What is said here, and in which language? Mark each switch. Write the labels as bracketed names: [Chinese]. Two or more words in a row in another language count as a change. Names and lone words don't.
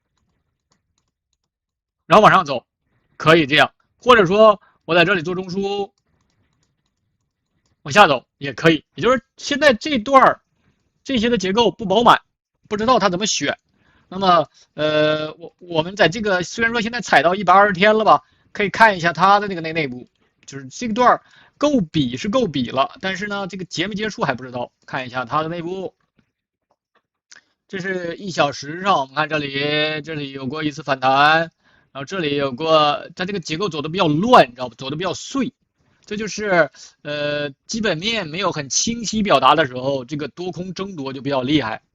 [Chinese] 然後往上走，可以這樣，或者說我在這裡做中樞，往下走也可以。也就是現在這段這些的結構不飽滿，不知道它怎麼選。那麼我們在這個雖然說現在踩到120天了吧，可以看一下它的那個內部，就是這個段夠筆是夠筆了，但是呢這個結沒結束還不知道。看一下它的內部，這是1小時上，我們看這裡有過一次反彈。然後這裡有過，它這個結構走的比較亂，你知道吧？走的比較碎，這就是基本面沒有很清晰表達的時候，這個多空爭奪就比較厲害。